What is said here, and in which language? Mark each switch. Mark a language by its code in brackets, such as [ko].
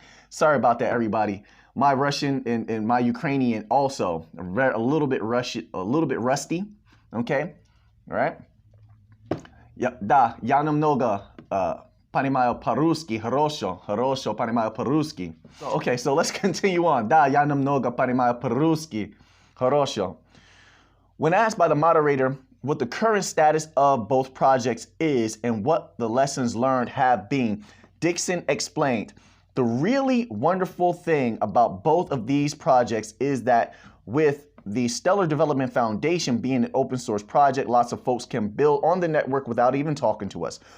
[en] Sorry about that, everybody. My Russian and my Ukrainian also a little bit rusty. Okay, all right. [ru] Да, я немного понимаю по-русски, хорошо понимаю по-русски. [en] Okay, so let's continue on. [ru] Да, я немного понимаю по-русски, хорошо. [en] When asked by the moderator what the current status of both projects is and what the lessons learned have been, Dixon explained, the really wonderful thing about both of these projects is that with the Stellar Development Foundation being an open source project, lots of folks can build on the network without even talking to us.